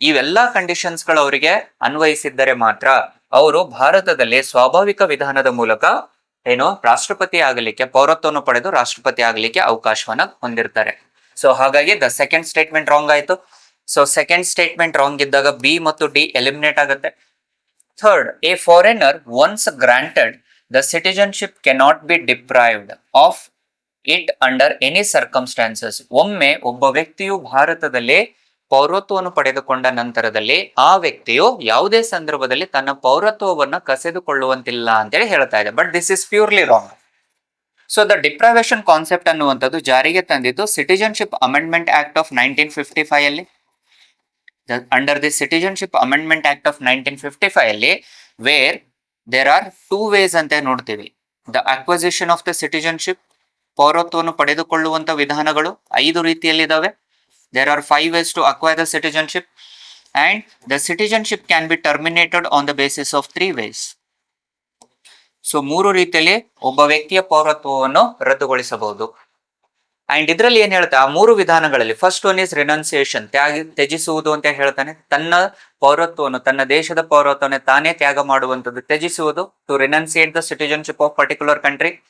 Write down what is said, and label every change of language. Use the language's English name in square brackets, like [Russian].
[Kannada] ಇವೆಲ್ಲಾ ಕಂಡೀಷನ್ಸ್ ಗಳು ಅವರಿಗೆ ಅನ್ವಯಿಸಿದ್ದರೆ ಮಾತ್ರ ಅವರು ಭಾರತದಲ್ಲಿ ಸ್ವಾಭಾವಿಕ ವಿಧಾನದ ಮೂಲಕ ರಾಷ್ಟ್ರಪತಿ ಆಗಲಿಕ್ಕೆ, ಪೌರತ್ವವನ್ನು ಪಡೆದು ರಾಷ್ಟ್ರಪತಿ ಆಗಲಿಕ್ಕೆ ಅವಕಾಶವನ್ನ ಹೊಂದಿರ್ತಾರೆ. ಸೊ ಹಾಗಾಗಿ ದ ಸೆಕೆಂಡ್ ಸ್ಟೇಟ್ಮೆಂಟ್ ರಾಂಗ್ ಆಯ್ತು. ಸೊ ಸೆಕೆಂಡ್ ಸ್ಟೇಟ್ಮೆಂಟ್ ರಾಂಗ್ ಇದ್ದಾಗ ಬಿ ಮತ್ತು ಡಿ ಎಲಿಮಿನೇಟ್ ಆಗುತ್ತೆ. [English] Third, a foreigner once granted the citizenship cannot be deprived of it under any circumstances. [Kannada] ಒಮ್ಮೆ ಒಬ್ಬ ವ್ಯಕ್ತಿಯು ಭಾರತದಲ್ಲಿ ಪೌರತ್ವವನ್ನು ಪಡೆದುಕೊಂಡ ನಂತರದಲ್ಲಿ ಆ ವ್ಯಕ್ತಿಯು ಯಾವುದೇ ಸಂದರ್ಭದಲ್ಲಿ ತನ್ನ ಪೌರತ್ವವನ್ನು ಕಸಿದುಕೊಳ್ಳುವಂತಿಲ್ಲ ಅಂತೇಳಿ ಹೇಳ್ತಾ ಇದೆ. [English] But this is purely wrong. So the deprivation concept [Kannada] ಅನ್ನುವಂಥದ್ದು ಜಾರಿಗೆ ತಂದಿದ್ದು [English] Citizenship amendment act of 1955 ಅಲ್ಲಿ. Under the citizenship amendment act of 1955 ಅಲ್ಲಿ where there are 2 ways [Kannada] ಅಂತ ನೋಡ್ತೀವಿ. [English] the acquisition of the citizenship, [Kannada] ಪೌರತ್ವವನ್ನು ಪಡೆದುಕೊಳ್ಳುವಂತ ವಿಧಾನಗಳು 5 ರೀತಿಯಲ್ಲಿದ್ದಾವೆ. [English] There are 5 ways to acquire the citizenship and the citizenship can be terminated on the basis of 3 ways. [Kannada] So 3 ರೀತಿಯಲ್ಲಿ ಒಬ್ಬ ವ್ಯಕ್ತಿಯ ಪೌರತ್ವವನ್ನು ರದ್ದುಗೊಳಿಸಬಹುದು. ಅಂಡ್ ಇದರಲ್ಲಿ ಏನ್ ಹೇಳ್ತಾ, ಆ 3 ವಿಧಾನಗಳಲ್ಲಿ [English] first one is [Kannada] ರಿನೌನ್ಸಿಯೇಷನ್, ತ್ಯಜಿಸುವುದು ಅಂತ ಹೇಳ್ತಾನೆ. ತನ್ನ ಪೌರತ್ವವನ್ನು, ತನ್ನ ದೇಶದ ಪೌರತ್ವವನ್ನು ತಾನೇ ತ್ಯಾಗ ಮಾಡುವಂಥದ್ದು ತ್ಯಜಿಸುವುದು, [English] To renunciate the citizenship of particular country.